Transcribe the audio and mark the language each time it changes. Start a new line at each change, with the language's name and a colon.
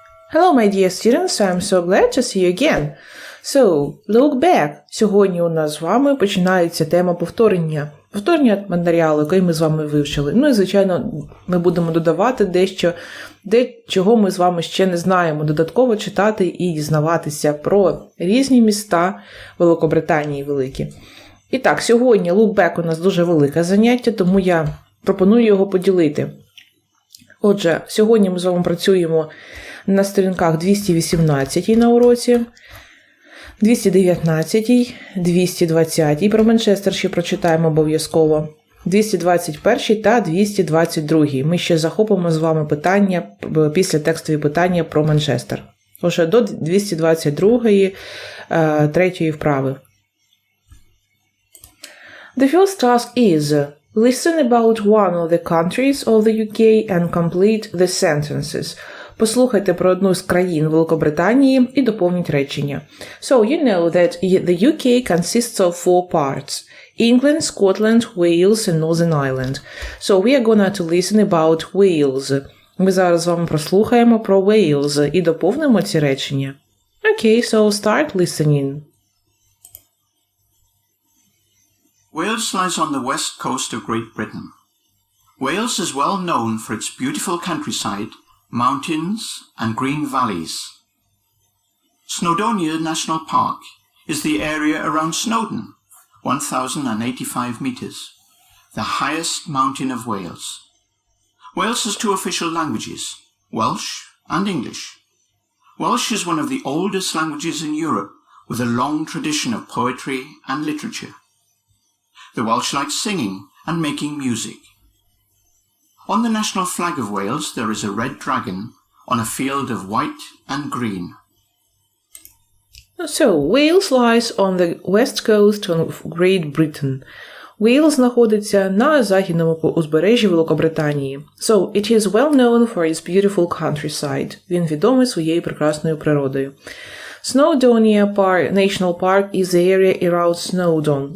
English: Hello my dear students, I'm so glad to see you again. So, look back.
Ukrainian: Сьогодні у нас з вами починається тема повторення. Повторення матеріалу, який ми з вами вивчили. Ну і, звичайно, ми будемо додавати дещо, чого ми з вами ще не знаємо. Додатково читати і дізнаватися про різні міста Великобританії великі. І так, сьогодні
English: look back
Ukrainian: у нас дуже велике заняття, тому я пропоную його поділити. Отже, сьогодні ми з вами працюємо на сторінках 218 на уроці, 219, 220, про Манчестер ще прочитаємо обов'язково, 221 та 222. Ми ще захопимо з вами питання, після текстові питання про Манчестер. Отже, до 222, третьої вправи.
English: The first task is listen about one of the countries of the UK and complete the sentences.
Ukrainian: Послухайте про одну з країн Великобританії і доповніть речення.
English: So, you know that the UK consists of 4 parts. England, Scotland, Wales and Northern Ireland. So, we are going to listen about Wales.
Ukrainian: Ми зараз з вами прослухаємо про Wales і доповнимо ці речення.
English: Okay, so start listening. Wales lies on the west coast of Great Britain. Wales is well known for its beautiful countryside, mountains and green valleys. Snowdonia National Park is the area around Snowdon, 1,085 metres, the highest mountain of Wales. Wales has 2 official languages, Welsh and English. Welsh is one of the oldest languages in Europe, with a long tradition of poetry and literature. The Welsh like singing and making music. On the national flag of Wales there is a red dragon on a field of white and green. So, Wales lies on the west coast of Great Britain.
Ukrainian: Wales знаходиться на західному узбережжі Великобританії.
English: So, it is well known for its beautiful countryside.
Ukrainian: Він відомий своєю прекрасною природою.
English: Snowdonia National Park is the area around Snowdon.